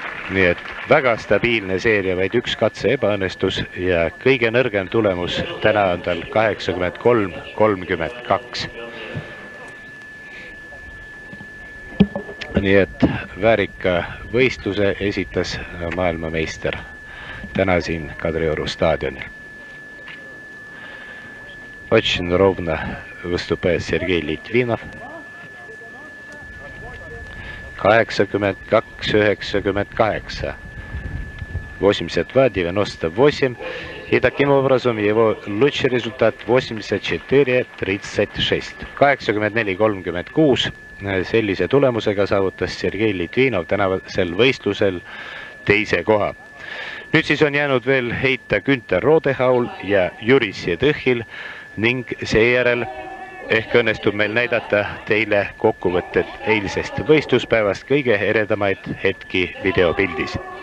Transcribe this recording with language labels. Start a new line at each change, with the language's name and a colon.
Estonian: Nii et väga stabiilne seeria, vaid üks katse ebaõnnestus ja kõige nõrgem tulemus täna on tal 83-32. Nii et väärika võistluse esitas maailmameister täna siin Kadrioru staadionil.
Russian: Очень ровно выступает Сергей Литвинов. 82-98. 82-98. И таким образом его лучший результат 84-36. 84-36.
Estonian: Sellise tulemusega saavutas Sergei Litvinov tänavasel võistlusel teise koha. Nüüd siis on jäänud veel heita Günther Rodehaul ja Jüri Sedõhil ning seejärel ehk õnnestub meil näidata teile kokkuvõtted eilsest võistluspäevast, kõige eredamaid hetki videopildis.